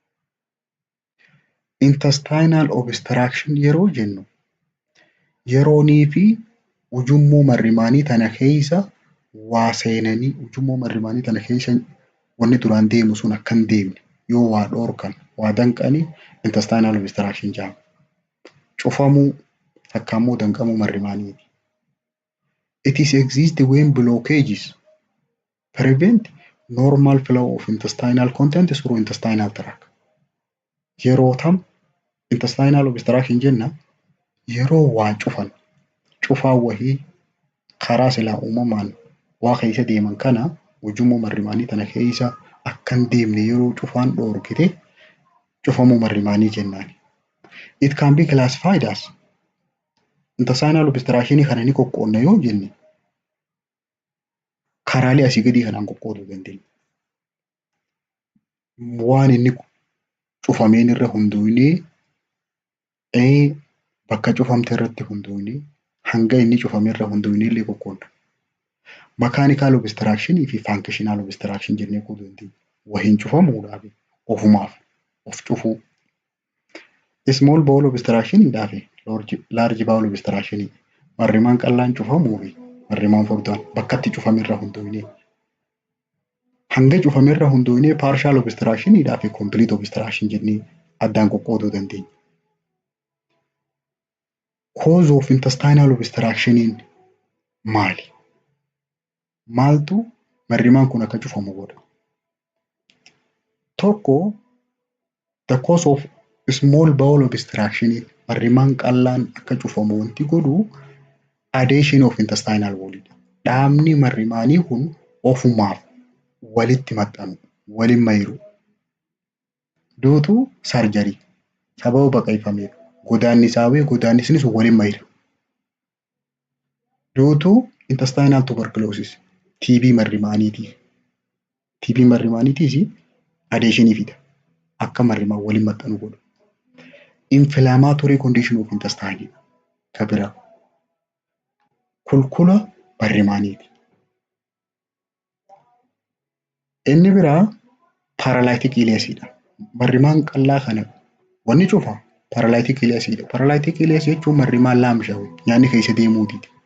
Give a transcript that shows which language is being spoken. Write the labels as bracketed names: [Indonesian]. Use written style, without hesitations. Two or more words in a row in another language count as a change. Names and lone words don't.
[English] Intestinal obstruction [Oromo] yeroo jennu yeroonii fi ujummoo marrimaanii tana keessa waa seenanii ujummoo marrimaanii tana keessa wanni duraan deemu sun akka hin deemne yoo waa dhoorkan waa danqanii [English] intestinal obstruction [Oromo] jedhama. Cufamuu takka immoo danqamuu marrimaaniiti. [English] It is exist when blockages prevent normal flow of intestinal content through intestinal tract. [Oromo] Yeroo tam [English] intestinal obstruction [Oromo] jenna yeroo waa cufaa wahii karaa silaa uumamaan waa keessa deeman kana ujummoo marrimaanii tana keessa akka hin deemne yeroo cufaan dhoorkite cufamuu marrimaanii jennaan. [English] It can be classified as intestinal obstruction [Oromo] kana ni qoqqoodna yoo jenne karaalee asii gadii kanaan qoqqooduu dandeenya. Waan inni cufameen irra hundoonee bakka cufamte irratti hundoonee hanga inni cufame irra hundoonee illee qoqqoodna. [English] Mechanical obstruction [Oromo] fi [English] functional obstruction [Oromo] jennee qooduu dandeenya. Wahiin cufamuudhaaf ofumaaf of cufuu. [English] Small bowel obstruction [Oromo] fi [English] large bowel obstruction [Oromo] marrimaan qallaan cufamuu fi marrimaan furdaan bakkatti cufame irra hundoonee. Hanga cufame irra hundoonee [English] partial obstruction [Oromo] fi [English] complete obstruction [Oromo] jennee addaan qoqqooduu dandeenya. [English] Cause of intestinal obstruction maali? [Oromo] Maaltu marrimaan kun akka cufamu godha? [English] Tokko the cause of small bowel obstruction [Oromo] marrimaan qallaan akka cufamu wanti godhu [English] adhesion of intestinal wall. [Oromo] Dhaabni marrimaanii kun ofumaaf walitti maxxanu, waliin mayiru. Duutu sarjarii sababa baqaqfameef godaannisnis waliin mayira. Duutu [English] intestinal tuberculosis [Oromo] TB marrimaaniitiif. TB marrimaaniitiis adheeshinii fida. Akka marrimaan waliin maxxanu godhu. [English] Inflammatory condition of intestine kabira. [Oromo] Kulkula marrimaaniiti. Inni biraa paralytic ileesiidha. Marrimaan qallaa kana wanni cufa Paralaayitik ileesiidha. Paralaayitik ileesii jechuun marrimaan laamshaa'u nyaanni keessa deemuutiiti.